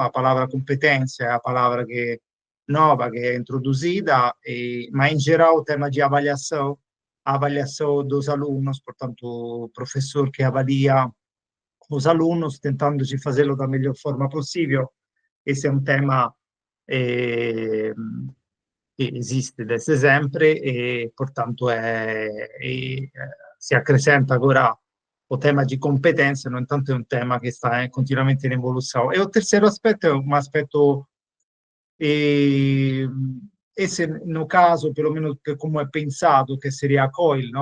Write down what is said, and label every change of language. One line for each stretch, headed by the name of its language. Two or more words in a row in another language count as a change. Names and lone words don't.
Portuguese: A palavra competência é a palavra nova que é introduzida, mas em geral o tema de avaliação, a avaliação dos alunos, portanto, o professor que avalia os alunos, tentando de fazê-lo da melhor forma possível. Esse é um tema
Italian: che esiste
Portuguese: desde sempre e, portanto,
Italian: si accrescenta
Portuguese: agora o tema de competência, no entanto, é um tema que está continuamente in evolução. E o terceiro aspetto é um aspetto, esse no caso, pelo menos como é pensado, que seria a COIL, no?